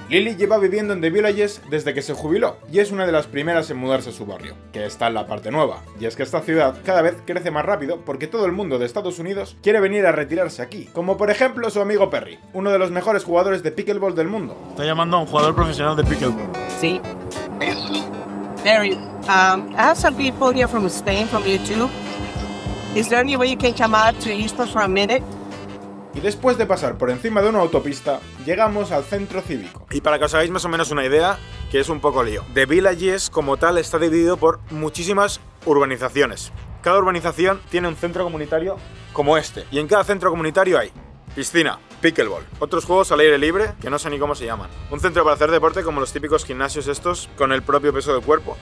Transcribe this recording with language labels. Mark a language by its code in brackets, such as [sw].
[es] Lily lleva viviendo en The Villages desde que se jubiló y es una de las primeras en mudarse a su barrio, que está en la parte nueva. Y es que esta ciudad cada vez crece más rápido porque todo el mundo de Estados Unidos quiere venir a retirarse aquí, como por ejemplo su amigo Perry, uno de los mejores jugadores de pickleball del mundo. Está llamando a un jugador profesional de pickleball. Sí. [en] Perry, I have some people here from Spain, from YouTube. Is there any way you can come out to Eastport for a minute? [es] Y después de pasar por encima de una autopista, llegamos al centro cívico. Y para que os hagáis más o menos una idea, que es un poco lío. The Villages como tal está dividido por muchísimas urbanizaciones. Cada urbanización tiene un centro comunitario como este. Y en cada centro comunitario hay piscina, pickleball, otros juegos al aire libre que no sé ni cómo se llaman, un centro para hacer deporte como los típicos gimnasios estos con el propio peso del cuerpo.